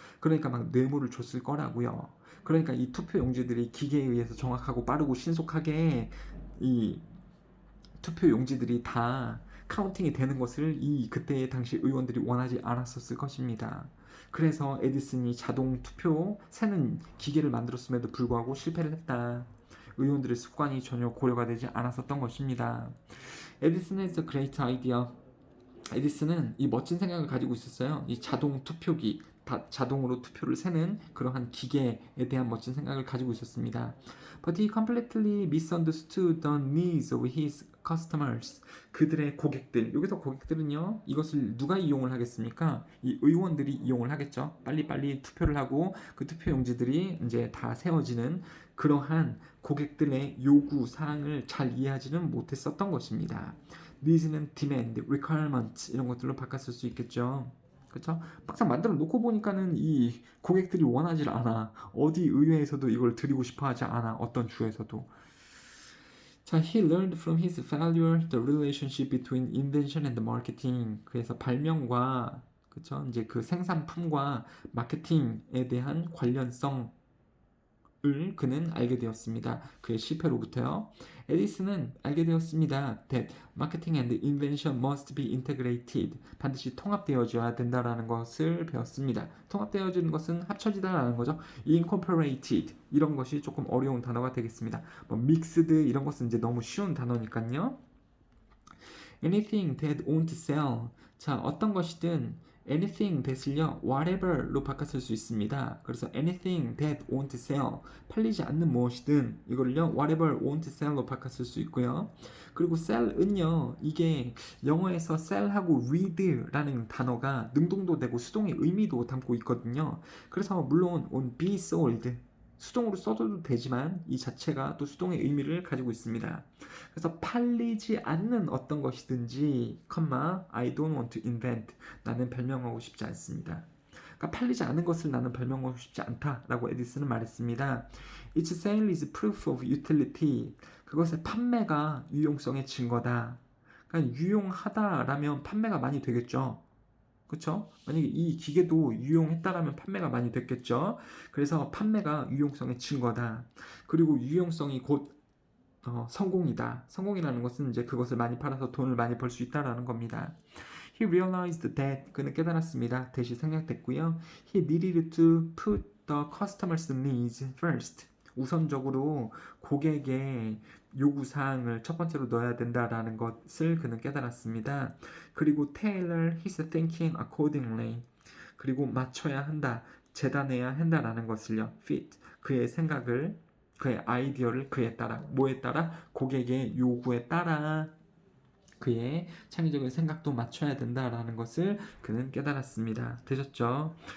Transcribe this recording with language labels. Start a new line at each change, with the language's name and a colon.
Korean: 그러니까 막 뇌물을 줬을 거라고요. 그러니까 이 투표 용지들이 기계에 의해서 정확하고 빠르고 신속하게 이 투표 용지들이 다 카운팅이 되는 것을 이 그때 당시 의원들이 원하지 않았었을 것입니다. 그래서 에디슨이 자동 투표 세는 기계를 만들었음에도 불구하고 실패를 했다. 의원들의 습관이 전혀 고려가 되지 않았었던 것입니다. 에디슨의
English: The Great Idea.
Korean: 에디슨은 이 멋진 생각을 가지고 있었어요. 이 자동 투표기, 자동으로 투표를 세는 그러한 기계에 대한 멋진 생각을 가지고 있었습니다.
English: But he completely misunderstood the needs of his customers.
Korean: 그들의 고객들. 여기서 고객들은요, 이것을 누가 이용을 하겠습니까? 이 의원들이 이용을 하겠죠. 빨리빨리 투표를 하고 그 투표 용지들이 이제 다 세워지는 그러한 고객들의 요구 사항을 잘 이해하지는 못했었던 것입니다. needs는 demand, requirement 이런 것들로 바꿨을 수 있겠죠. 그렇죠? 막상 만들어 놓고 보니까는 이 고객들이 원하지 않아. 어디 의회에서도 이걸 드리고 싶어 하지 않아. 어떤 주에서도.
English: 자, he learned from his failure the relationship between invention and marketing.
Korean: 그래서 발명과 그렇죠? 이제 그 생산품과 마케팅에 대한 관련성 을 그는 알게 되었습니다. 그의 실패로부터요. 에디슨은 알게 되었습니다.
English: That marketing and invention must be integrated.
Korean: 반드시 통합되어져야 된다라는 것을 배웠습니다. 통합되어지는 것은 합쳐지다라는 거죠. Incorporated 이런 것이 조금 어려운 단어가 되겠습니다. 뭐 mixed 이런 것은 이제 너무 쉬운 단어니까요.
English: Anything that won't sell.
Korean: 자, 어떤 것이든 anything that을요 whatever로 바꿔 쓸 수 있습니다. 그래서
English: anything that won't sell
Korean: 팔리지 않는 무엇이든 이거를요
English: whatever won't sell로
Korean: 바꿔 쓸 수 있고요. 그리고 sell은요 이게 영어에서 sell하고 read라는 단어가 능동도 되고 수동의 의미도 담고 있거든요. 그래서 물론 on be sold 수동으로 써도 되지만 이 자체가 또 수동의 의미를 가지고 있습니다. 그래서 팔리지 않는 어떤 것이든지,
English: I don't want to invent.
Korean: 나는 발명하고 싶지 않습니다. 그러니까 팔리지 않은 것을 나는 발명하고 싶지 않다라고 에디슨은 말했습니다.
English: Its sale is proof of utility.
Korean: 그것의 판매가 유용성의 증거다. 그러니까 유용하다라면 판매가 많이 되겠죠. 그렇죠? 만약에 이 기계도 유용했다라면 판매가 많이 됐겠죠. 그래서 판매가 유용성의 증거다. 그리고 유용성이 곧 성공이다. 성공이라는 것은 이제 그것을 많이 팔아서 돈을 많이 벌 수 있다라는 겁니다.
English: He realized that
Korean: 그는 깨달았습니다. 대시 생략됐고요.
English: He needed to put the customer's needs first.
Korean: 우선적으로 고객의 요구사항을 첫 번째로 넣어야 된다라는 것을 그는 깨달았습니다.
English: 그리고 tailor his thinking accordingly.
Korean: 그리고 맞춰야 한다, 재단해야 한다라는 것을요. fit, 그의 생각을, 그의 아이디어를 그에 따라, 뭐에 따라? 고객의 요구에 따라 그의 창의적인 생각도 맞춰야 된다라는 것을 그는 깨달았습니다. 되셨죠?